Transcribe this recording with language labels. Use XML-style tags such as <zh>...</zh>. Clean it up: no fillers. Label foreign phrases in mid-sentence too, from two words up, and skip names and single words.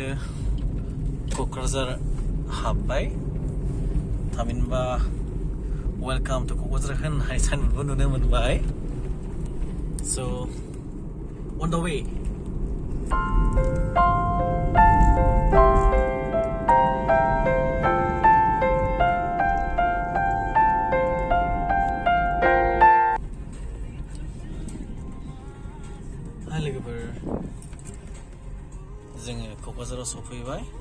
<brx>क'क्राझार हाबबाय थामहिनबा वेलकाम टु क'क्राझार होननाय साइनबोर्डबो नुनो मोनबाय</brx> <en>so on the way</en> <brx>Hai लोगोफोर, जोङो क'क्राझाराव सफैबाय।</brx>